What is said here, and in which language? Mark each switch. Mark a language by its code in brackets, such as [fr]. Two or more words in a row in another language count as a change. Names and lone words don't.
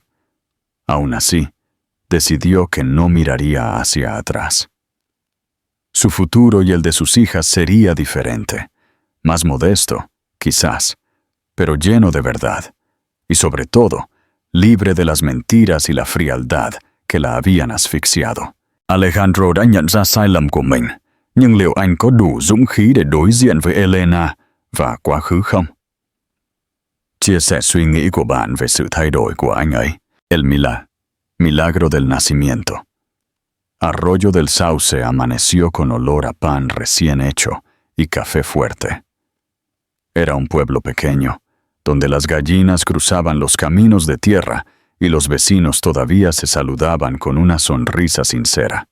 [es] Aún así, decidió que no miraría hacia atrás. Su futuro y el de sus hijas sería diferente, más modesto, quizás, pero lleno de verdad, y sobre todo, libre de las mentiras y la frialdad que la habían asfixiado. [vi] Alejandro đã nhận ra sai lầm của mình, nhưng liệu anh có đủ dũng khí để đối diện với Elena và quá khứ không? Chia sẻ suy nghĩ của bạn về sự thay đổi của anh ấy. [es] El Milagro del Nacimiento. Arroyo del Sauce amaneció con olor a pan recién hecho y café fuerte. Era un pueblo pequeño, donde las gallinas cruzaban los caminos de tierra y los vecinos todavía se saludaban con una sonrisa sincera.